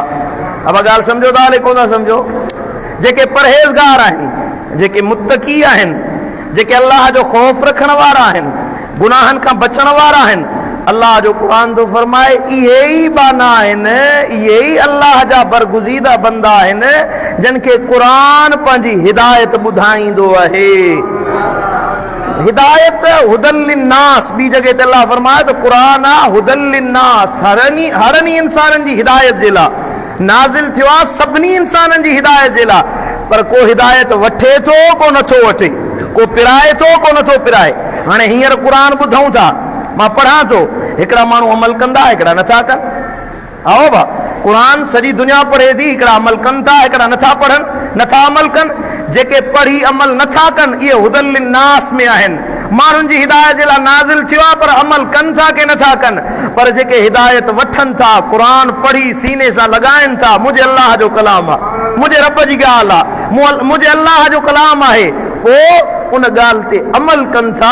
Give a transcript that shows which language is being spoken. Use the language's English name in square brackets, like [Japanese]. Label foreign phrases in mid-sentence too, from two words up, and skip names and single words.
[Sindhi] अब ॻाल्हि सम्झो था, हले कोन था सम्झो? जेके परहेज़गार आहिनि, जेके मुत्तकी आहिनि, जेके अल्लाह जो ख़ौफ़ रखण वारा आहिनि, गुनाहनि खां बचण वारा आहिनि, अल्लाह जो क़ुर थो फरमाए इहे ई बाना आहिनि, इहे ई अल्लाह जा बरगुज़ीदा बंदा आहिनि जिन खे क़ुर पंहिंजी हिदायत ॿुधाईंदो आहे। [Arabic] हिदायत هدى للناس, [Sindhi] ॿी जॻह ते अल्लाह फरमाए त क़ुर [Arabic] هدى للناس, [Sindhi] हरनी इंसाननि जी हिदायत जे लाइ नाज़िल थियो आहे, सभिनी इंसाननि जी हिदायत जे लाइ। पर को हिदायत वठे थो, को नथो वठे, को पिराए थो, को नथो पिराए। हाणे हींअर क़ुर ॿुधूं था, मां पढ़ां थो, हिकिड़ा माण्हू अमल कंदा, हिकिड़ा नथा कनि। आओ भा, क़ुर सॼी दुनिया पढ़े थी, हिकिड़ा अमल कनि था, हिकिड़ा नथा पढ़नि, नथा अमल कनि। जेके पढ़ी अमल नथा कनि इहे [Arabic] هدى للناس [Sindhi] में आहिनि। माण्हुनि जी हिदायत जे लाइ नाज़िल थियो आहे, पर अमल कनि था की नथा कनि। पर जेके हिदायत वठनि था, क़ुर पढ़ी सीने सां लॻाइनि था, मुंहिंजे अल्लाह जो कलाम आहे, मुंहिंजे रब जी ॻाल्हि आहे, मुंहिंजे अल्लाह जो कलाम आहे, पोइ उन ॻाल्हि ते अमल कनि था।